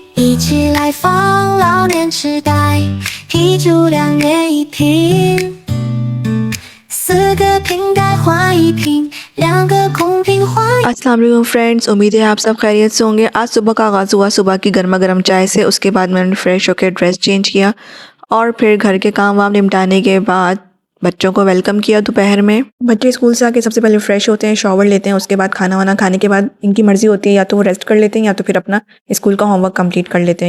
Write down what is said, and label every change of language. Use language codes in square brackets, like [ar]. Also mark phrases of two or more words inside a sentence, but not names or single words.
[zh] 一起来放老年痴呆，啤酒2元1瓶，4个瓶盖换1瓶，2个空瓶换。 [ar] السلام عليكم [hi] फ्रेंड्स, उम्मीद है आप सब खैरियत से होंगे। आज सुबह का आगाज़ हुआ सुबह की गर्मा गर्म चाय से। उसके बाद मैंने फ्रेश होकर [en] dress change [hi] किया और फिर घर के काम वाम निपटाने के बाद बच्चों को वेलकम किया। दोपहर में बच्चे स्कूल से आके सबसे पहले फ्रेश होते हैं, शॉवर लेते हैं। उसके बाद खाना वाना खाने के बाद इनकी मर्ज़ी होती है या तो वो रेस्ट कर लेते हैं या तो फिर अपना स्कूल का [en] homework complete [hi] कर लेते हैं।